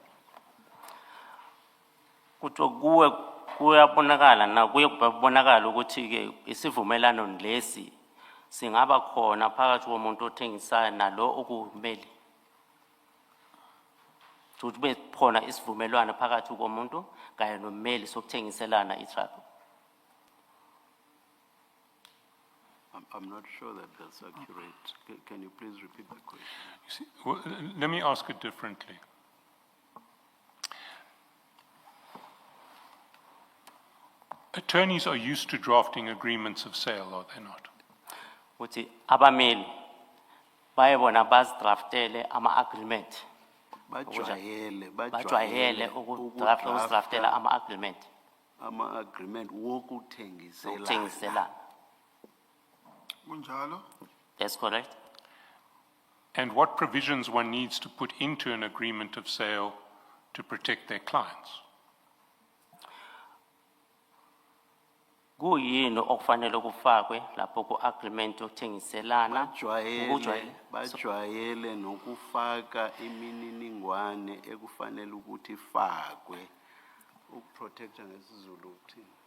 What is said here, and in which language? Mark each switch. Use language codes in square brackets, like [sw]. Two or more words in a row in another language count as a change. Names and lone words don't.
[nd] Kuthiwa kuyabonakala na kuyabonakala ukuthi ke isivumelano lesi singaba khona phakathi komuntu othengisayo nalo okumele. Ukuthi be khona isivumelwano phakathi komuntu kanye nomeli sokuthengiselana i-truck. [en] I'm not sure that that's accurate. Can you please repeat the question? You see, well, let me ask it differently. Attorneys are used to drafting agreements of sale, are they not? [nd] Ukuthi abameli bayebona bazidraftele ama-agreement. Bajwayele ukudraftela ama-agreement. Ama-agreement wokuthengiselana. Ukuthengiselana. Kunjalo? [en] That's correct. And what provisions one needs to put into an agreement of sale to protect their clients? [nd] Kuyini okufanele kufakwe lapho ku-agreement yokuthengiselana Bajwayele nokufaka imininingwane ekufanele ukuthi ifakwe ukuprotecta ngesizulu ukuthini?